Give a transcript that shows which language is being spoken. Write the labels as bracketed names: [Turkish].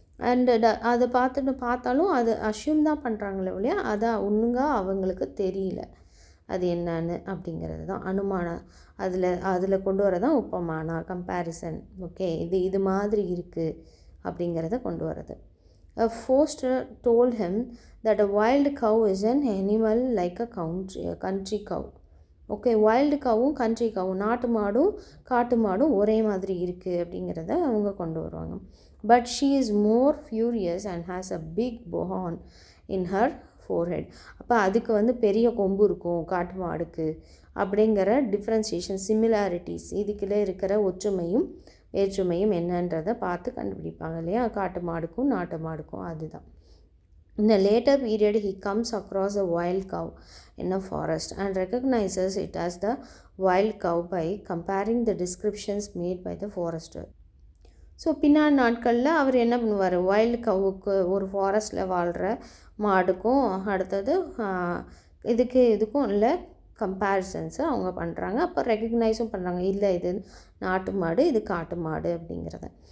[Tamil] And அதை பார்த்தாலும் அது அஷ்யூம் தான் பண்ணுறாங்களே ஒழிய அதை ஒழுங்கா அவங்களுக்கு தெரியல அது என்னன்னு அப்படிங்கிறது தான் அனுமானம். அதில் கொண்டு வரதான் உபமானா, கம்பேரிசன். ஓகே, இது மாதிரி இருக்குது அப்படிங்கிறத கொண்டு வரது. [English] Foster told him that a wild cow is an animal like a country cow. [Tamil] Okay, wild Kavvum country கவ்வும், நாட்டு மாடும் காட்டு மாடும் ஒரே மாதிரி இருக்குது அப்படிங்கிறத அவங்க கொண்டு வருவாங்க. [English] But she is more furious and has a big horn in her forehead. [Tamil] அப்போ அதுக்கு வந்து பெரிய கொம்பு இருக்கும் காட்டு மாடுக்கு அப்படிங்கிற டிஃப்ரென்சியேஷன், சிமிலாரிட்டிஸ், இதுக்குள்ளே இருக்கிற ஒற்றுமையும் வேற்றுமையும் என்னன்றதை பார்த்து கண்டுபிடிப்பாங்க இல்லையா, காட்டு மாடுக்கும் நாட்டு மாடுக்கும். அதுதான். [English] In a later period, he comes across a wild cow in a forest and recognizes it as the wild cow by comparing the descriptions made by the forester. [Tamil] So பின்னாடி நாட்களில் அவர் என்ன பண்ணுவார், வைல்டு கவுக்கு ஒரு ஃபாரஸ்ட்டில் வாழ்கிற மாடுக்கும் அடுத்தது இதுக்கும் இல்லை கம்பேரிசன்ஸை அவங்க பண்ணுறாங்க. அப்போ ரெக்கக்னைஸும் பண்ணுறாங்க, இல்லை இது நாட்டு மாடு இது காட்டு மாடு அப்படிங்கிறத.